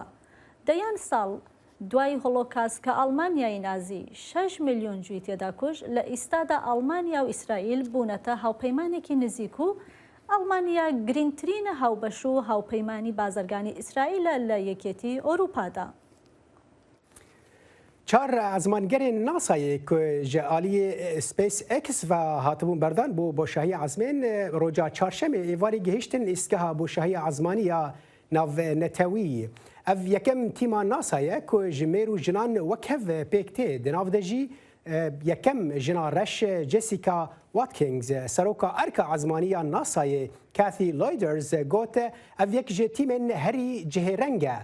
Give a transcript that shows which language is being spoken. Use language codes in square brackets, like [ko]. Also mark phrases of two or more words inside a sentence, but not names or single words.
[ckb] دەیان ساڵ دوای هۆلۆکاست کە ئەڵمانیای نازی 6 میلیۆن جوی تێدا کوژ لە ئیستادا ئەڵمانیا و ئیسرائیل بوونەتە هاوپەیمانێکی نزیک و ئەڵمانیا گرنگترینە هاوبەش و هاوپەیمانی بازرگانی ئیسرائیلە لە یەکێتی ئۆروپادا. [ku] چار ئازمانگەرên ناسایê ku ji aliyê SpaceX ve hatibûn berdan bû boşahiya ezmên roca çarşemê êvarî gihîştin îstgeha boşahiya ezmaniya navnetewî. Ev yekem tîma NASA ye ku ji mêr û jinan wekhev pêk tê di nav de jî yekem jina reş Jessica Watkins seroka erka ezmaniya NASAyê Kathy Loyders got ev yek ji tîmên herî cihêreng e.